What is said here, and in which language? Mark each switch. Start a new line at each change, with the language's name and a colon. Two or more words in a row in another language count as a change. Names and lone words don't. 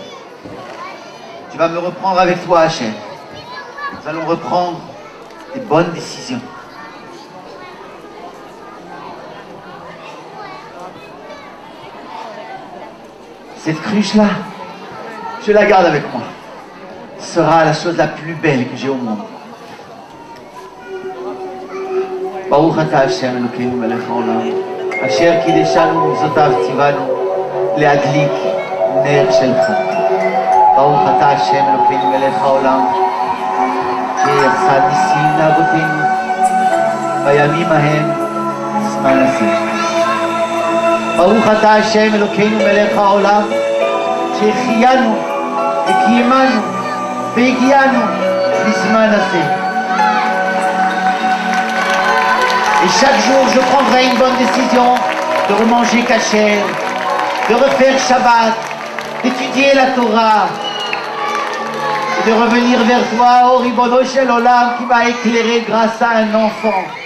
French: Tu vas me reprendre avec toi, Hachem. Nous allons reprendre des bonnes décisions. Cette cruche-là, je la garde avec moi. Ce sera la chose la plus belle que j'ai au monde.
Hebrew: ברוך אתה השם אלוקינו מלך העולם, אשר קידשנו ומצוותיו ציוונו להדליק נר של חנוכה. ברוך אתה השם אלוקינו מלך העולם, שעשה ניסים לאבותינו בימים ההם זמן הזה. ברוך אתה השם אלוקינו מלך העולם, שהחיינו וקיימנו והגיענו לזמן הזה.
French: Et chaque jour, je prendrai une bonne décision de remanger kasher, de refaire Shabbat, d'étudier la Torah, et de revenir vers toi,
Hebrew: oh ריבונו של עולם,
French: qui m'a éclairé grâce à un enfant.